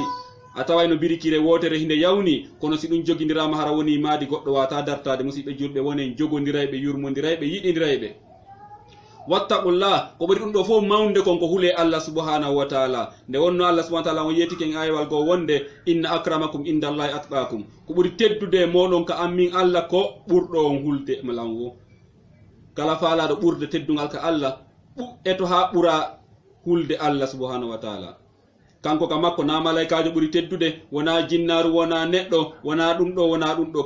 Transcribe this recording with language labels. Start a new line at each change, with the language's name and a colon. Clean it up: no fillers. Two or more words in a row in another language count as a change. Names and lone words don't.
Fula: a taway no birikire wotere hinde yawni, kono si ɗum jogidirama hara woni maadi goɗɗo wata dartade. musidɓe julɓe wonen jogodirayɓe, yurmodirayɓe, yiɗidirayɓe. wattaqullah ko ɓuri ɗum ɗo fof mawnde kon ko huule Allah
Arabic: سبحانه وتعالى.
Fula: nde wonno Allah
Arabic: سبحانه وتعالى
Fula: on yetike en ayewal goo wonde
Arabic: إن أكرمكم عند الله أتقاكم.
Fula: ko ɓuri teddude moɗon ka ammin Allah ko ɓurɗo on hulde malango. kala faalaɗo ɓurde teddugal ka Allah eto ha ɓura hulde Allah
Arabic: سبحانه وتعالى.
Fula: kanko ka makko na malaikajo ɓuri teddude, wona jinnaru, wona neɗɗo, wona ɗum ɗo, wona ɗum ɗo.